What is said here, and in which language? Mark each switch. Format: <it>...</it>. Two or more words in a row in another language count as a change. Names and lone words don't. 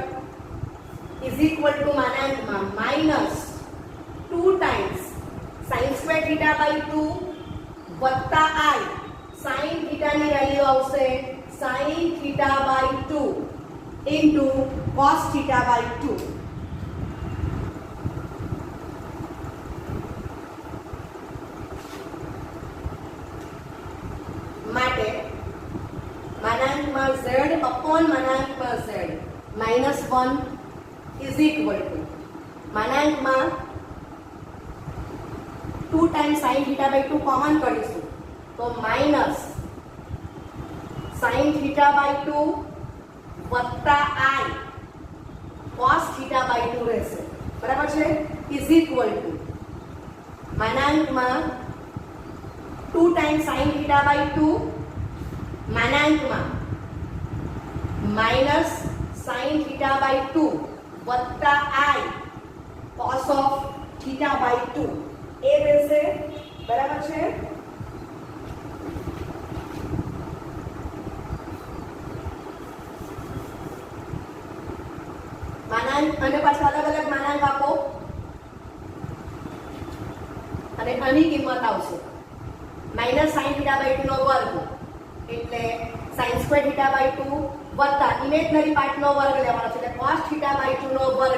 <en>is equal to</en> <gu>માનાંકમાં</gu> <en>-2 times sin square θ by 2</en> <gu>વત્તા i sin θ ની વેલ્યુ આવશે</gu> <en>sin θ by 2 into cos θ by 2.</en> <gu>માટે માનાંકમાં z upon માનાંકમાં z -1</gu> <en>is equal to</en> <gu>માનાંકમાં</gu> <en>2 times sin θ by 2</en> <gu>કોમન કરીશું તો</gu> <en>minus sin θ by 2</en> <gu>વત્તા</gu> <en>i cos θ by 2</en> <gu>રહેશે. બરાબર છે.</gu> <en>is equal to</en> <gu>માનાંકમાં</gu> <en>2 times sin θ by 2</en> <gu>માનાંકમાં</gu> <en>minus sin θ by 2</en> <gu>વત્તા</gu> <en>i cos of θ by 2</en> <gu>એ રહેશે. બરાબર છે. માનાંક અને પાછા અલગ અલગ માનાંક આપો અને આની કિંમત આવશે</gu> <en>minus sin θ by 2</en> <gu>નો વર્ગ એટલે</gu> <en>sin square θ by 2</en> <gu>વત્તા</gu> <en>imaginary part</en> <gu>નો વર્ગ લેવાનો છે એટલે</gu> <en>cos θ by 2</en> <gu>નો વર્ગ.</gu>